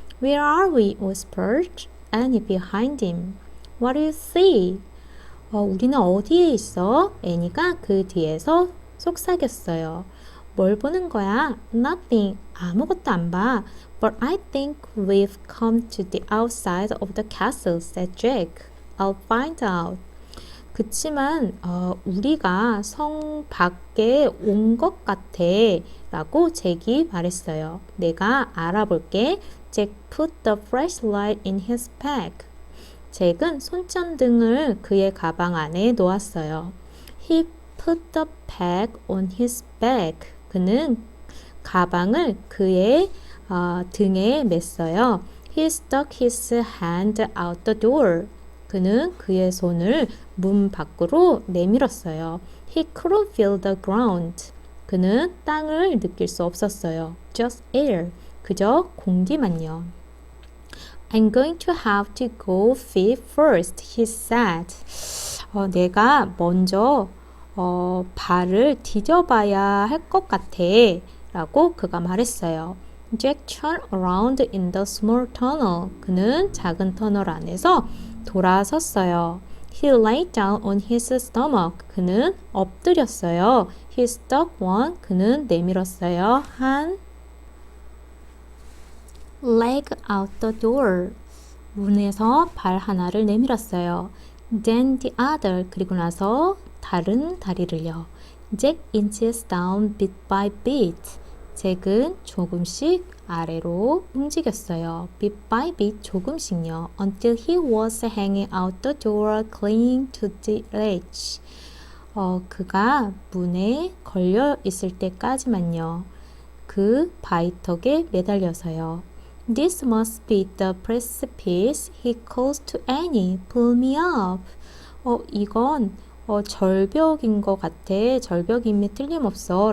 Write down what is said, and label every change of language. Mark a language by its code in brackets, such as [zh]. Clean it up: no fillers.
[en] Where are we? whispered Annie behind him. What do you see? [ko] 우리는 어디에 있어? 애니가 그 뒤에서 속삭였어요. 뭘 보는 거야? [en] Nothing. [ko] 아무것도 안 봐. [en] But I think we've come to the outside of the castle, said Jack. I'll find out. [ko] 그치만 우리가 성 밖에 온 것 같아 라고 잭이 말했어요. 내가 알아볼게. [en] Jack put the flashlight in his bag. [ko] 잭은 손전등을 그의 가방 안에 놓았어요. [en] He put the bag on his back. [ko] 그는 가방을 그의 등에 맸어요. [en] He stuck his hand out the door. [ko] 그는 그의 손을 문 밖으로 내밀었어요. [en] He couldn't feel the ground. [ko] 그는 땅을 느낄 수 없었어요. [en] Just air. [ko] 그저 공기만요. [en] I'm going to have to go feet first, he said. [ko] 내가 먼저 발을 디뎌봐야 할 것 같아 라고 그가 말했어요. [en] Jack turned around in the small tunnel. [ko] 그는 작은 터널 안에서 돌아섰어요. [en] He lay down on his stomach. [ko] 그는 엎드렸어요. [en] He stuck one. [ko] 그는 내밀었어요. 한 [en] leg out the door. [ko] 문에서 발 하나를 내밀었어요. [en] Then the other. [ko] 그리고 나서 다른 다리를요. [en] Jack inches down bit by bit. [ko] 잭은 조금씩 아래로 움직였어요. [en] Bit by bit [ko] 조금씩요. [en] Until he was hanging out the door clinging to the ledge. [ko] 그가 문에 걸려 있을 때까지만요. 그 바위턱에 매달려서요. [en] This must be the precipice. He calls to Annie. Pull me up. [ko] 이건 절벽인 것 같아. 절벽임에 틀림없어.